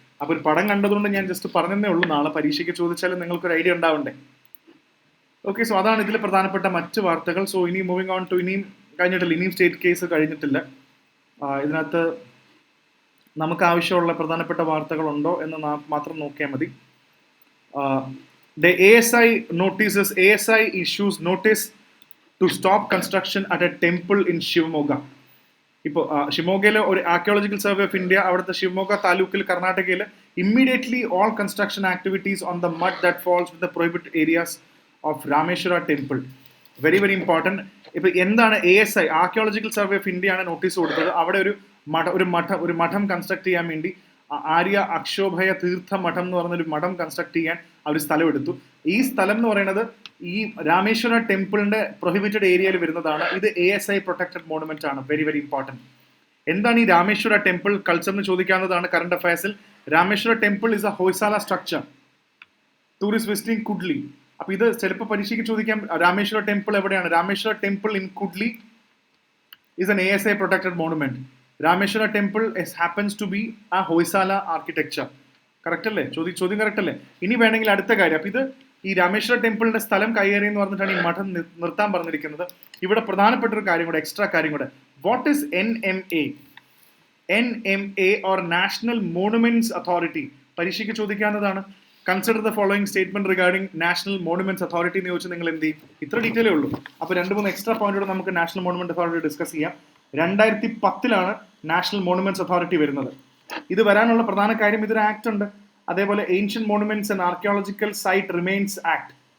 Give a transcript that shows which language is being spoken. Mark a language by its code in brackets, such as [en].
[ml] അപ്പൊ ഒരു പടം കണ്ടതുകൊണ്ട് ഞാൻ ജസ്റ്റ് പറഞ്ഞതേ ഉള്ളൂ. നാളെ പരീക്ഷയ്ക്ക് ചോദിച്ചാലും നിങ്ങൾക്കൊരു ഐഡിയ ഉണ്ടാവണ്ടേ? ഓക്കെ, സോ അതാണ് ഇതിൽ പ്രധാനപ്പെട്ട മറ്റ് വാർത്തകൾ. സോ ഇനി [en] moving on to, [ml] ഇനിയും കഴിഞ്ഞിട്ടില്ല, ഇനിയും സ്റ്റേറ്റ് കേസ് കഴിഞ്ഞിട്ടില്ല. ഇതിനകത്ത് നമുക്ക് ആവശ്യമുള്ള പ്രധാനപ്പെട്ട വാർത്തകളുണ്ടോ എന്ന് മാത്രം നോക്കിയാൽ മതി. [en] The ASI issues notice to stop construction at a temple in Shivamogga. [ml] ഇപ്പോൾ ഷിമോഗയിലെ ഒരു ആർക്കിയോളജിക്കൽ സർവേ ഓഫ് ഇന്ത്യ, അവിടുത്തെ ഷിവമോഗ താലൂക്കിൽ കർണാടകയിൽ [en] Immediately all construction activities on the mud that falls with the prohibited areas of Rameshwara temple. Very very important. [ml] ഇപ്പൊ എന്താണ് ASI, archaeological survey of India ആണ് notice കൊടുത്തത്. അവിടെ ഒരു മഠം കൺസ്ട്രക്ട് ചെയ്യാൻ വേണ്ടി, ആര്യ അക്ഷോഭയ തീർത്ഥ മഠം എന്ന് പറഞ്ഞൊരു മഠം കൺസ്ട്രക്ട് ചെയ്യാൻ അവർ സ്ഥലം എടുത്തു. ഈ സ്ഥലം എന്ന് പറയുന്നത് ഈ രാമേശ്വര ടെമ്പിളിന്റെ പ്രൊഹിബിറ്റഡ് ഏരിയയിൽ വരുന്നതാണ്. ഇത് ASI പ്രൊട്ടക്റ്റഡ് മോണുമെന്റ് ആണ്. [en] Very very important. [ml] എന്താണ് ഈ രാമേശ്വര ടെമ്പിൾ കൾച്ചർ എന്ന് ചോദിക്കാവുന്നതാണ് current അഫയേഴ്സിൽ. [en] Rameshwara temple is a Hoysala structure tourist visiting Kudli. [ml] അപ്പൊ ഇത് ചിലപ്പോൾ പരീക്ഷയ്ക്ക് ചോദിക്കാം, രാമേശ്വര ടെമ്പിൾ എവിടെയാണ്? [en] Rameshwara temple in Kudli is an ASI protected monument. Rameshwara temple happens to be a Hoysala architecture. [ml] Correct അല്ലേ? ചോദ്യം കറക്റ്റ് അല്ലേ? ഇനി വേണമെങ്കിൽ അടുത്ത കാര്യം, അപ്പൊ ഇത് ഈ രാമേശ്വര ടെമ്പിളിന്റെ സ്ഥലം കയ്യേറി എന്ന് പറഞ്ഞിട്ടാണ് ഈ മഠം നിർത്താൻ പറഞ്ഞിരിക്കുന്നത്. ഇവിടെ പ്രധാനപ്പെട്ട ഒരു കാര്യം കൂടെ, എക്സ്ട്രാ കാര്യം കൂടെ. [en] What is NMA? NMA or National Monuments Authority. [ml] പരീക്ഷയ്ക്ക് ചോദിക്കാവുന്നതാണ്. [en] consider the following statement regarding national monuments authority [ml] എന്ന് ചോദിച്ചാൽ നിങ്ങൾ എന്ത് ചെയ്യും? ഇത്ര ഡീറ്റെയിലേ ഉള്ളൂ. അപ്പൊ 2-3 എക്സ്ട്രാ പോയിന്റോടെ നമുക്ക് നാഷണൽ മോണുമെന്റ് അതോറിറ്റി ഡിസ്കസ് ചെയ്യാം. 2010 നാഷണൽ മോണുമെന്റ്സ് അതോറിറ്റി വരുന്നത്. ഇത് വരാനുള്ള പ്രധാന കാര്യം, ഇതൊരു ആക്ട് ഉണ്ട്. അതേപോലെ ancient monuments and archaeological site remains act.